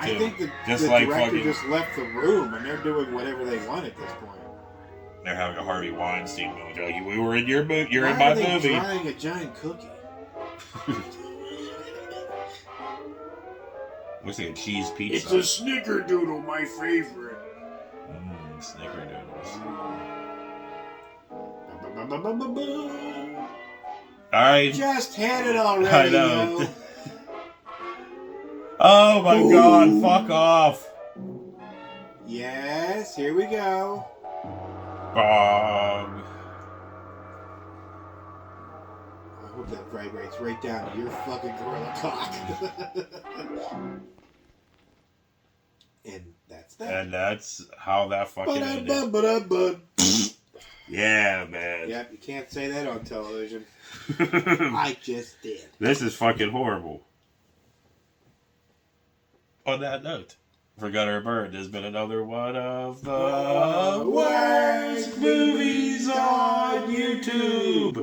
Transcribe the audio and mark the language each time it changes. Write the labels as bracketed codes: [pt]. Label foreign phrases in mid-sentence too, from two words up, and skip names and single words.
[en] I think the director just left the room, and they're doing whatever they want at this point. They're having a Harvey Weinstein movie. Like, we were in your movie. You're Why in my are they movie. Trying a giant cookie. Looks like a cheese pizza. It's a snickerdoodle, my favorite. Snickerdoodles. Ba-ba-ba-ba-ba-ba. Alright. Just had it already. I know. Yo. Oh my God, fuck off. Yes, here we go. Bong. I hope that vibrates right down to your fucking gorilla cock. And that's that. And that's how that fucking ended. Ba-da-ba-ba-da-ba. Yeah, man. Yep, you can't say that on television. I just did. This is fucking horrible. On that note, for Gunner Bird, there's been another one of the worst movies on YouTube.